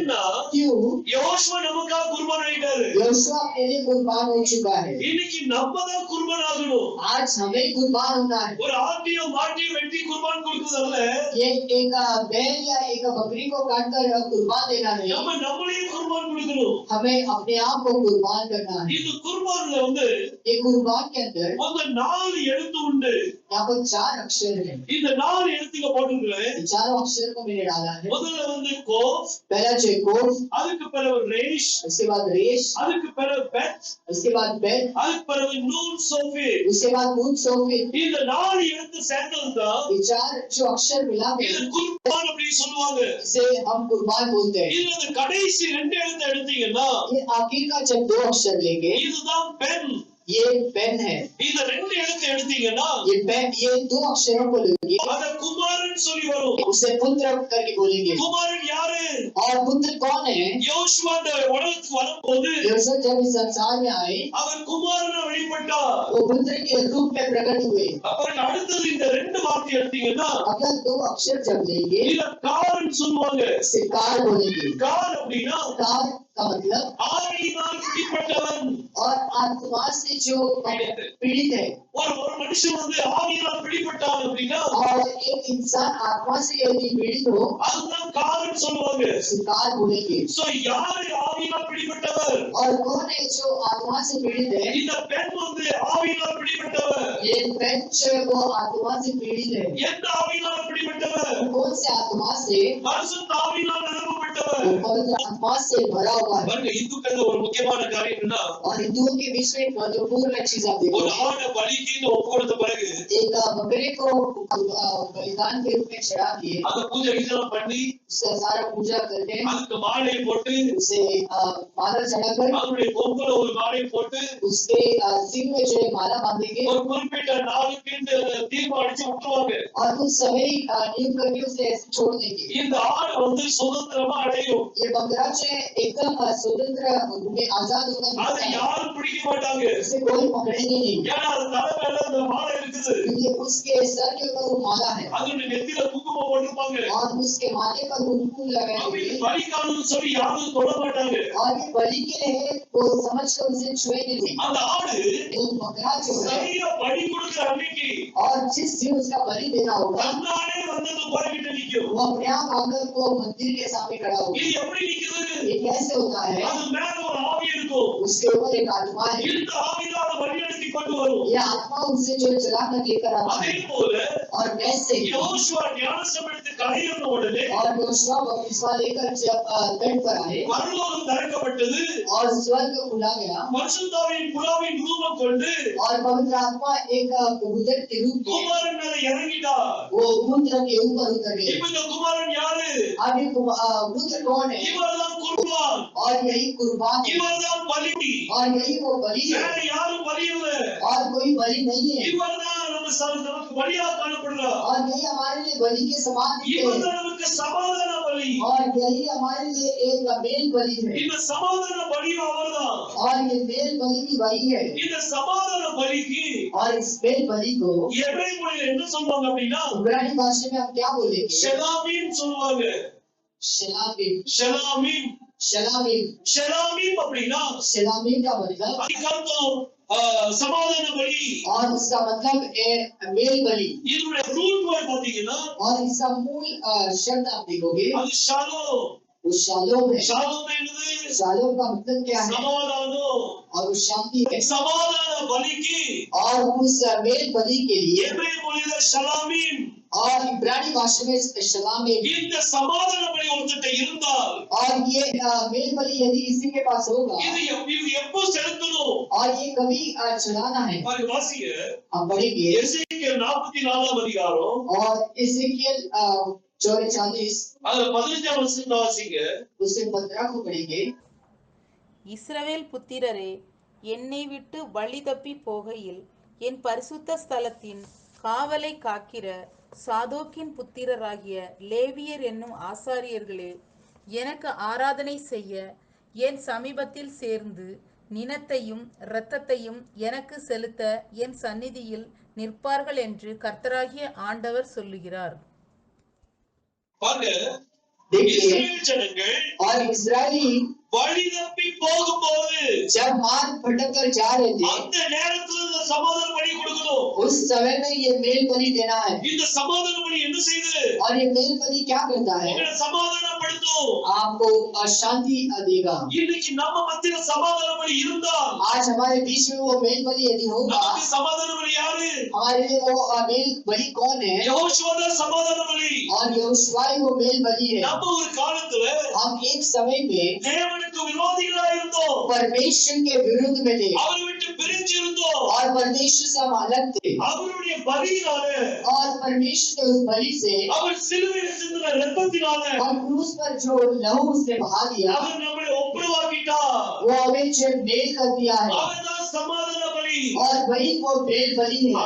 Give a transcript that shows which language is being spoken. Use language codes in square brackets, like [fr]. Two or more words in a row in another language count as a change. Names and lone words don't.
[ta] ஏன்னா [hi] क्यों? [ta] யோசுவா நமக்காக குர்பான் ஆயிட்டாரு. [hi] यहोशुआ अपने लिए कुर्बान हो चुका है। [ta] இன்னைக்கு நம்ம தான் குர்பான் ஆகணும். [hi] आज हमें कुर्बान होना है। [ta] ஒரு ஆட்டியோ மாட்டியோ வெட்டி குர்பான் கொடுக்கிறதல்ல. [hi] ये एक बैल या एक बकरी को काटकर कुर्बान देना नहीं। [ta] நம்ம நம்மளே குர்பான் கொடுக்கணும். [hi] हमें अपने आप को कुर्बान करना है। [ta] இந்த குர்பான்ல வந்து [hi] ये कुर्बान के अंदर [ta] அந்த 4 எழுத்து உண்டு. [hi] यहाँ पर 4 अक्षर हैं। [ta] இந்த 4 எழுத்துங்க போட்டுருக்கேன். [hi] इन चारों अक्षर को मैंने डाला है। [ta] முதல்ல வந்து கோஃப், [hi] पहला जो है कोफ, [ta] அதுக்கு பிறகு ரேஷ், [hi] उसके बाद रेश, [ta] அதுக்கு பிறகு பெத், [hi] उसके बाद बेत, [ta] அதுக்கு பிறகு நூன் சோஃபி. [hi] उसके बाद नून सोफे। [ta] இந்த 4 எழுத்து சேர்ந்ததுதான் [hi] ये 4 जो अक्षर मिला है [ta] இது குர்பான் அப்படி சொல்லுவாங்க. [hi] इसे हम कुर्बान बोलते हैं। [ta] இதுல இந்த கடைசி 2 எழுத்து எடுத்தீங்கன்னா [hi] ये आखिर का जब 2 अक्षर लेंगे [ta] இதுதான் பென். [hi] ये पेन है। [ta] இந்த 2 எழுத்து எடுத்தீங்கன்னா [hi] ये पेन, ये 2 अक्षरों को लेंगे [ta] அத குமாரன் சொல்லி வரும். [hi] उसे पुत्र करके बोलेंगे। [ta] குமாரன் யாரு? [hi] और पुत्र कौन है? [ta] யோசுவா இந்த உலகத்துக்கு வரும்போது [hi] यहोशू जब इस संसार में आए [ta] அவர் कुमारனா வெளிப்பட்டார். [hi] वो पुत्र के रूप में प्रकट हुए। [ta] அப்புறம் அடுத்தது இந்த 2 வார்த்தை எடுத்தீங்கன்னா [hi] अगला 2 अक्षर जब लेंगे [ta] இத காரன் சொல்லுவாங்க. [hi] इसे कार बोलेंगे। [ta] கார் அப்படின்னா [hi] कार का मतलब [ta] ஆவியினால் பிடிப்பட்டவன். [hi] और आत्मा से जो पीड़ित है। [ta] ஒரு மனுஷன் வந்து ஆவியினால் பிடிப்பட்டான் அப்படின்னா [hi] और एक इंसान आत्मा से यदि पीड़ित हो [ta] அதுதான் காரன் சொல்லுவாங்க. [hi] उसे कार बोलेंगे। [ta] சோ யாரு ஆவியினால் பிடிப்பட்டவர்? [hi] और कौन है जो आत्मा से पीड़ित है? [ta] இந்த பெண் வந்து ஆவியினால் பிடிப்பட்டவர். [hi] ये पेन जो है वो आत्मा से पीड़ित है। [ta] எந்த ஆவியினால் பிடிப்பட்டவர்? [hi] कौन से आत्मा से? [ta] பரிசுத்த ஆவியினால் நிரப்பப்பட்டவர். [hi] वो पवित्र आत्मा से भरा हुआ है। [ta] பாருங்க இந்துக்கள் ஒரு முக்கியமான காரியம் என்னன்னா [hi] और हिंदुओं के बीच में महत्वपूर्ण चीज आप देखो, [ta] ஒரு ஆடை பலிக்கு ஒப்பு கொடுத்த பிறகு [hi] एक बकरे को बलिदान के रूप में चढ़ा दिए, [ta] அந்த பூஜை இதெல்லாம் பண்ணி [hi] उसका सारा पूजा करके [ta] அதுக்கு மாலை போட்டு [hi] उसे माला चढ़ाकर [ta] அதனுடைய கொம்புல ஒரு மாலை போட்டு [hi] उसके सिंह में जो है माला बांधेंगे [ta] ஒரு குறிப்பிட்ட நாளுக்கு தீர்மானிச்சு விட்டுருவாங்க. [hi] और कुछ समय नियुक्त करके उसे ऐसे छोड़ देंगे। [ta] இந்த ஆடு வந்து சுதந்திரமா அடையும். [hi] ये बकरा जो है एकदम स्वतंत्र में आजाद [ta] அதை [hi] होकर [ta] யாரும் பிடிக்க மாட்டாங்க. [hi] उसे कोई पकड़ेंगे नहीं, [ta] ஏன்னா அது தலை மேல அந்த மாலை இருக்குது. [hi] क्योंकि उसके सर के ऊपर वो माला है [ta] அதனுடைய நெத்தியில குங்குமம் போட்டிருப்பாங்க. [hi] और उसके माथे पर कुमकुम लगाए [ta] அப்படி [hi] हुए। [ta] பலிக்கானு சொல்லி யாரும் தொட மாட்டாங்க. [hi] और ये बलि के लिए है, वो समझ कर उसे छुएंगे नहीं। [ta] அந்த ஆடு [hi] वो बकरा जो है [ta] சரியா பலி கொடுக்கிற அன்னைக்கு [hi] और जिस दिन उसका बलि देना होगा [ta] தன்னாலே வந்து அந்த பலிகிட்ட நிக்கும். [hi] वो अपने आप आकर वो मंदिर के सामने खड़ा होगा। [ta] இது எப்படி நிக்குது? [hi] ये कैसे होता है? [ta] அது மேல ஒரு ஆவி இருக்கும். [hi] उसके ऊपर एक आत्मा है, [ta] இந்த ஆவியால வழிநடத்தி கொண்டு வரும். [hi] ये आत्मा उसे जो चला कर लेकर आता [ta] அதே [hi] है। [ta] போல [hi] और वैसे ही [ta] யோசுவா ஞானஸ்நானம் எடுத்து கரையேறின உடனே [hi] और योशुआ बपतिस्मा लेकर जब तट पर आए [ta] பரலோகம் திறக்கப்பட்டது. [hi] और स्वर्ग खुला गया [ta] பரிசுத்தாவின் புறாவின் ரூபம் கொண்டு [hi] और पवित्र आत्मा एक कबूतर के रूप में [ta] குமாரன் மேல இறங்கிட்டார். [hi] वो पुत्र के ऊपर उतर गए। [ta] இப்ப இந்த குமாரன் யாரு? [hi] अब ये पुत्र कौन है? [ta] இவர்தான் குர்பான். [hi] और यही कुर्बान है [ta] இவர்தான் பலி. [hi] और यही वो बलि है [ta] வேற யாரும் பலி இல்ல. [hi] और कोई बलि नहीं है। [ta] இவர்தான் நமக்கு பலியா காணப்படுறார். [hi] और यही हमारे लिए बलि के समान दिखते हैं [ta] இவர்தான் நமக்கு சமாதான பலி. [hi] और यही हमारे लिए एक मेल बलि है [ta] இந்த சமாதான பலியும் அவர்தான். [hi] और ये मेल बलि भी वही है। [ta] இந்த சமாதான பலிக்கு [hi] और इस मेल बलि को [ta] எபிரேய மொழியில என்ன சொல்லுவாங்க அப்படின்னா [hi] इब्रानी भाषा में हम क्या बोलेंगे? [ta] ஷெலாமீம் சொல்லுவாங்க. [hi] शलामीम। [ta] ஷெலாமீம் [hi] शलामीम [ta] ஷெலாமீம் அப்படின்னா [hi] शलामीम का मतलब [ta] அதுக்கு அர்த்தம் சமாதான பலி. [hi] और इसका मतलब है मेल बलि। [ta] இதனுடைய [en] root word [ta] பாத்தீங்கன்னா [hi] और इसका मूल शब्द आप देखोगे [ta] அது ஷாலோம். [hi] वो शालोम है। [ta] ஷாலோம் என்னது? [hi] शालोम का मतलब क्या है? [ta] சமாதானம். [hi] और वो शांति है। [ta] சமாதான பலிக்கு [hi] और उस मेल बलि के लिए [ta] எபிரேய மொழியில ஷலாமீம். [hi] और इब्रानी भाषा में शलाम है। [ta] இந்த சமாதான பலி ஒருத்தட்ட இருந்தால் [hi] और ये मेल बलि यदि किसी के पास होगा [ta] இது எப்போ செலுத்தணும்? [hi] और ये कभी चढ़ाना है। [ta] பாருங்க வாசிங்க. [hi] आप पढ़ेंगे [ta] எசேக்கியேல் 44ஆம் அதிகாரம் [hi] और एजेकियल 44 [ta] அதுல 15ஆம் வசனத்தை வாசிங்க. [hi] उससे 15 को पढ़ेंगे। [ta] இஸ்ரவேல் புத்திரரே, என்னை விட்டு வழி தப்பி போகையில் என் பரிசுத்த ஸ்தலத்தின் காவலை காக்கிற சாதோக்கின் புத்திரராகிய லேவியர் என்னும் ஆசாரியர்களே, எனக்கு ஆராதனை செய்ய என் சமீபத்தில் சேர்ந்து நினத்தையும் இரத்தத்தையும் எனக்கு செலுத்த என் சந்நிதியில் நிற்பார்கள் என்று கர்த்தராகிய ஆண்டவர் சொல்லுகிறார். பாருங்க, [hi] देखिए [ta] இஸ்ரவேல் ஜனங்கள் [hi] और इजरायली [ta] வழி தப்பி போகும்போது [hi] जब मार्ग भटक कर जा रहे थे [ta] அந்த நேரத்துல இந்த சமாதான பலி கொடுக்கணும். [hi] उस समय में ये मेल बलि देना है। [ta] இந்த சமாதான பலி என்ன செய்யுது? [hi] और ये मेल बलि क्या करता है? [ta] உங்களை சமாதானப்படுத்தும். [hi] आपको शांति देगा। [ta] இன்னைக்கு நம்ம மத்தியில சமாதான பலி இருந்தால் [hi] आज हमारे बीच में वो मेल बलि यदि होगा, [ta] நமக்கு சமாதான பலி யாரு? [hi] हमारे लिए वो मेल बलि कौन है? [ta] யெகோவா தான் சமாதான பலி. [hi] और यहोशुआ वो मेल बलि है। [ta] நம்ம ஒரு காலத்துல [hi] हम एक समय में [ta] தேவனுக்கு விரோதிகளா இருந்தோம். [hi] परमेश्वर के विरुद्ध में थे [ta] அவரை விட்டு பிரிஞ்சு இருந்தோம். [hi] और परमेश्वर से हम अलग थे। [ta] அவருடைய பலியினால [hi] और परमेश्वर के उस बलि से [ta] அவர் சிலுவையில் சிந்தின இரத்தத்தினால [hi] और क्रूस पर जो लहू उसने बहा दिया, [ta] அவர் நம்மை ஒப்புரவாக்கிட்டார். [hi] वो हमें जो मेल कर दिया है। [ta] அவர் தான் சமாதான பலி. [hi] और वही वो मेल बलि है